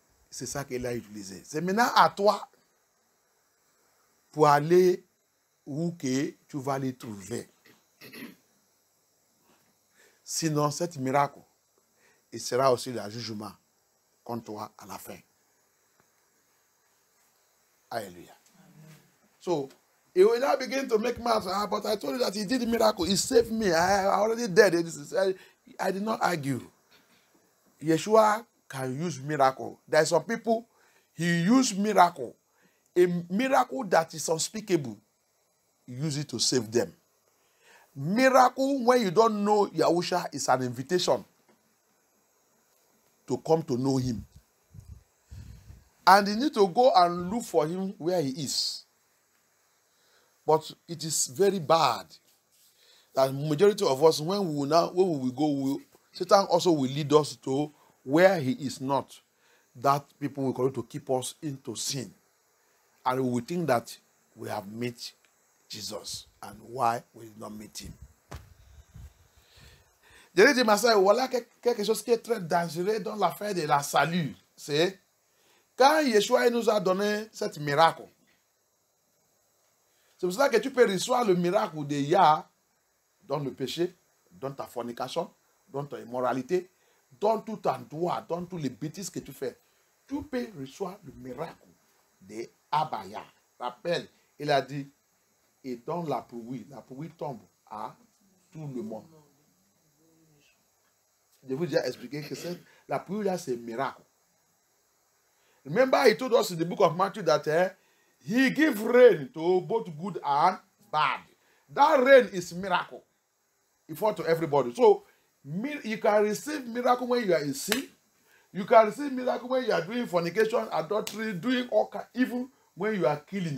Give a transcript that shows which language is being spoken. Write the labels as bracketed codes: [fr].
[fr] C'est ça qu'il a utilisé. C'est maintenant à toi pour aller où que tu vas les trouver. Sinon, cet miracle, il sera aussi le jugement contre toi à la fin. Hallelujah. [en] So, he will now begin to make math. But I told you that he did the miracle. He saved me. I already dead. I did not argue. Yeshua can use miracle. There are some people, he used miracle. A miracle that is unspeakable. He use it to save them. Miracle when you don't know Yahusha is an invitation to come to know him. And you need to go and look for him where he is. But it is very bad that majority of us, when we will go, Satan also will lead us to where he is not. That people will continue to keep us into sin. And we will think that we have met Jesus. And why we did not meet him. [fr] Je dis, ma soeur, voilà quelque chose qui est très dangereux dans l'affaire de la salut. C'est quand Yeshua nous a donné cet miracle. C'est pour ça que tu peux recevoir le miracle de Yah dans le péché, dans ta fornication, dans ta immoralité, dans tout ton droit, dans tous les bêtises que tu fais. Tu peux recevoir le miracle de Abaya. Rappelle, il a dit, et dans la pluie tombe à tout le monde. Je vous ai déjà expliqué que la pluie là, c'est un miracle. [en] Remember, he told us in the book of Matthew that he gives rain to both good and bad. That rain is miracle. It falls to everybody. So, you can receive miracle when you are in sin. You can receive miracle when you are doing fornication, adultery, doing all kinds, even when you are killing.